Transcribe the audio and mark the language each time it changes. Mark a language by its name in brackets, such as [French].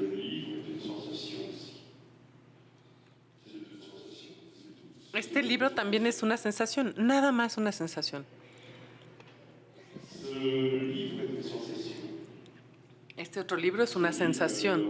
[French] Le livre est une sensation aussi. C'est une sensation, c'est tout. [Spanish] Este libro también es una sensación, nada más una sensación. [French] Ce livre est une sensation. [Spanish] Este otro libro es una sensación.